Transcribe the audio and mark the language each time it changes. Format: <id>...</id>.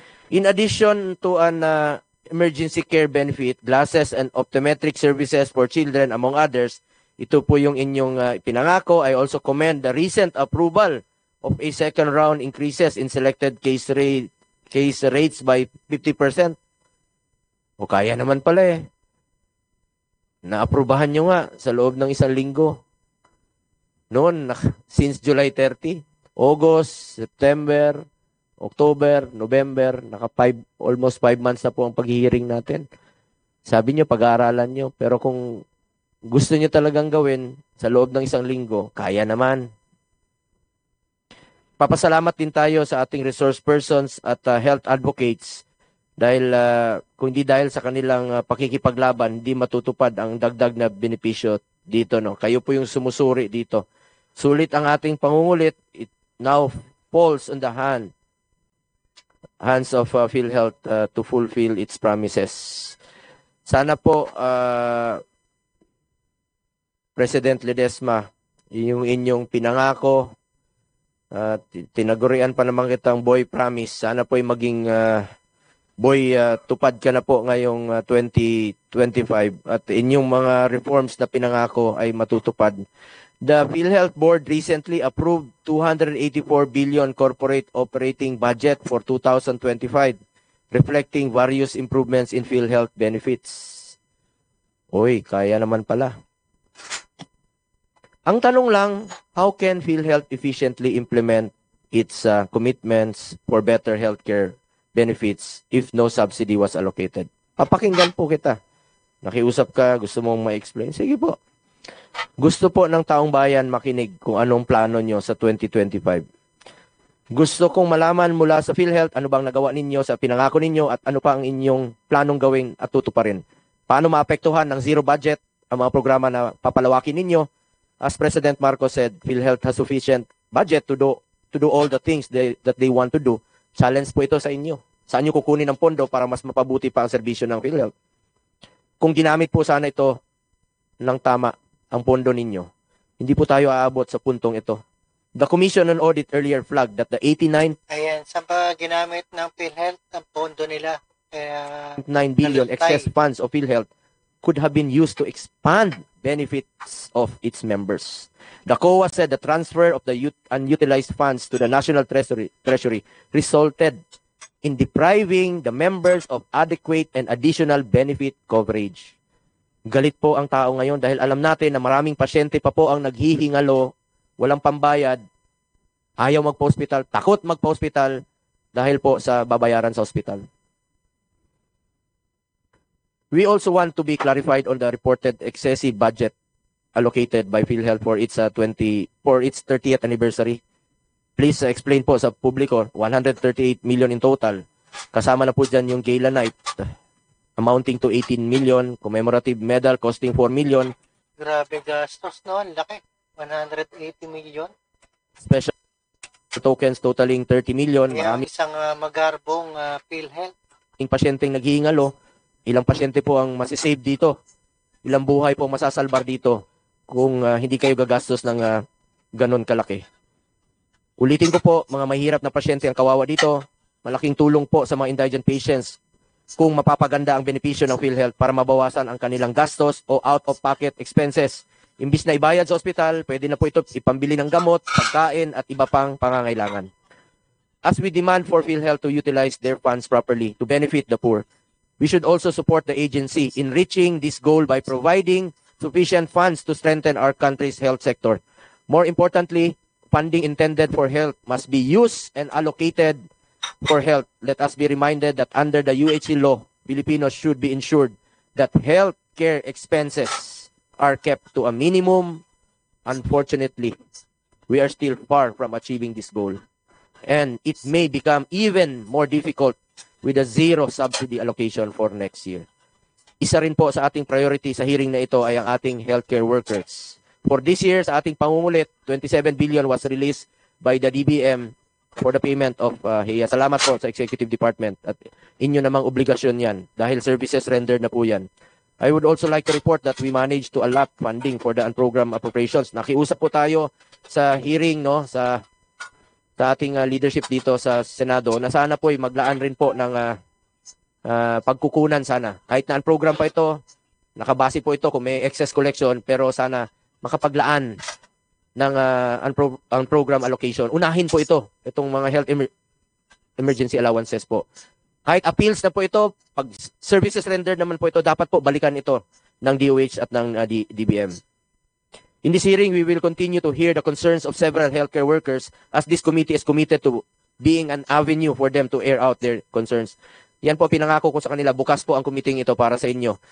<en>In addition to an emergency care benefit, glasses and optometric services for children, among others,</en> <tl>ito po yung inyong pinangako.</tl> <en>I also commend the recent approval of a second round increases in selected case rates by 50%.</en> <tl>O kaya naman pala eh. Naaprubahan nyo nga sa loob ng 1 linggo.</tl> <en>Noon, since July 30, August, September, October, November, almost 5 months</en> <tl>na po ang pag-hearing natin. Sabi nyo, pag-aaralan nyo. Pero kung gusto nyo talagang gawin sa loob ng 1 linggo, kaya naman. Papasalamat din tayo sa ating resource persons at health advocates dahil kung hindi dahil sa kanilang pakikipaglaban, hindi matutupad ang dagdag na benepisyo dito. No? Kayo po yung sumusuri dito. Sulit ang ating pangungulit.</tl> <en>It now falls on the hands of PhilHealth to fulfill its promises.</en> <tl>Sana po, President Ledesma, yung inyong pinangako, tinagurian pa naman kitang</tl> <en>boy promise.</en> <tl>Sana po yung maging tupad ka na po ngayong 2025 at inyong mga reforms na pinangako ay matutupad.</tl> <en>The PhilHealth Board recently approved 284 billion corporate operating budget for 2025, reflecting various improvements in PhilHealth benefits.</en> <tl>Oy, kaya naman pala. Ang tanong lang,</tl> <en>how can PhilHealth efficiently implement its commitments for better healthcare benefits if no subsidy was allocated?</en> <tl>Papakinggan po kita. Nakiusap ka, gusto mong ma-explain? Sige po. Gusto po ng taong bayan makinig kung anong plano nyo sa 2025. Gusto kong malaman mula sa PhilHealth ano bang nagawa ninyo sa pinangako ninyo at ano pa ang inyong planong gawin at tutuparin. Paano maapektuhan ng zero budget ang mga programa na papalawakin ninyo?</tl> <en>As President Marcos said, PhilHealth has sufficient budget to do all the things that they want to do.</en> <tl>Challenge po ito sa inyo. Saan nyo kukunin ang pondo para mas mapabuti pa ang serbisyo ng PhilHealth? Kung ginamit po sana ito ng tama ang pondo ninyo, hindi po tayo aabot sa puntong ito.</tl> <en>The Commission on Audit earlier flagged that the 89</en> <tl>Ayan, saan ba ginamit ng PhilHealth ang pondo nila?</tl> <en>9 billion excess funds of PhilHealth could have been used to expand benefits of its members. The COA said the transfer of the unutilized funds to the National Treasury resulted in depriving the members of adequate and additional benefit coverage.</en> <tl>Galit po ang tao ngayon dahil alam natin na maraming pasyente pa po ang naghihingalo, walang pambayad, ayaw magpa-hospital, takot magpa-hospital dahil po sa babayaran sa hospital.</tl> <en>We also want to be clarified on the reported excessive budget allocated by PhilHealth for its 30th anniversary. Please explain</en> <tl>po sa publiko,</tl> <en>138 million in total.</en> <tl>Kasama na po dyan yung</tl> <en>gala night, amounting to 18 million, commemorative medal costing 4 million,</en> <tl>Grabe gastos, no? Ang laki. 180 million.</tl> <en>special tokens totaling 30 million.</en> <tl>Kaya Maraming isang magarbong PhilHealth. pasyenteng naghihingalo. Ilang pasyente po ang masisave dito. Ilang buhay po ang masasalbar dito kung hindi kayo gagastos ng ganon kalaki. Ulitin ko po, mga mahirap na pasyente ang kawawa dito. Malaking tulong po sa mga</tl> <en>indigent patients</en> <tl>kung mapapaganda ang benepisyo ng PhilHealth para mabawasan ang kanilang gastos o</tl> <en>out-of-pocket expenses.</en> <tl>Imbis na ibayad sa ospital, pwede na po ito ipambili ng gamot, pagkain at iba pang pangangailangan.</tl> <en>As we demand for PhilHealth to utilize their funds properly to benefit the poor, we should also support the agency in reaching this goal by providing sufficient funds to strengthen our country's health sector. More importantly, funding intended for health must be used and allocated for health. Let us be reminded that under the UHC law, Filipinos should be ensured that health care expenses are kept to a minimum. Unfortunately, we are still far from achieving this goal. And it may become even more difficult with a zero subsidy allocation for next year.</en> <tl>Isa rin po sa ating priority sa hearing na ito ay ang ating healthcare workers.</tl> <en>For this year,</en> <tl>sa ating pangungulit,</tl> <en>27 billion was released by the DBM for the payment of HEA.</en> <tl>Salamat po sa Executive Department at inyo namang obligasyon yan dahil</tl> <en>services rendered</en> <tl>na po yan.</tl> <en>I would also like to report that we managed to allot funding for the unprogrammed appropriations.</en> <tl>Nakiusap po tayo sa hearing sa ating leadership dito sa Senado na sana po ay maglaan rin po ng pagkukunan sana. Kahit na unprogram pa ito, nakabase po ito kung may</tl> <en>excess collection,</en> <tl>pero sana makapaglaan ng</tl> <en>unprogram allocation.</en> <tl>Unahin po itong mga health emergency allowances po. Kahit appeals na po ito, pag</tl> <en>services rendered</en> <tl>naman po ito, dapat po balikan ito ng DOH at ng DBM.</tl> <en>In this hearing, we will continue to hear the concerns of several healthcare workers as this committee is committed to being an avenue for them to air out their concerns.</en> <tl>Yan po pinangako ko sa kanila, bukas po ang committee ito para sa inyo.</tl>